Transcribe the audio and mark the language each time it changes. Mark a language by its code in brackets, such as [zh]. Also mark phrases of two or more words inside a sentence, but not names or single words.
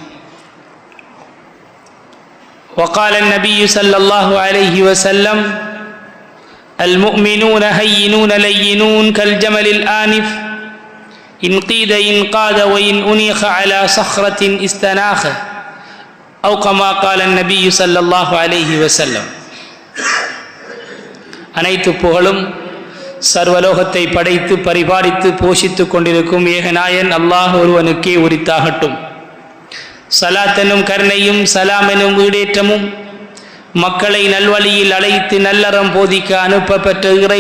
[ar] وقال النبي صلى الله عليه وسلم المؤمنون هينون لينون كالجمل الآنف إن قيد إنقاد وإن أنيخ على صخرة استناخ أو كما قال النبي صلى الله عليه وسلم [ta] அனைத்து புகழும் சர்வலோகத்தை படைத்து பரிபாலித்து போஷித்து கொண்டிருக்கும் ஏகநாயன் அல்லாஹ் ஒருவனுக்கே உரித்தாகட்டும். சலாத் எனும் கருணையும் சலாம் எனும் வீடேற்றமும் மக்களை நல்வழியில் அழைத்து நல்லறம் போதிக்க அனுப்பப்பெற்ற இறை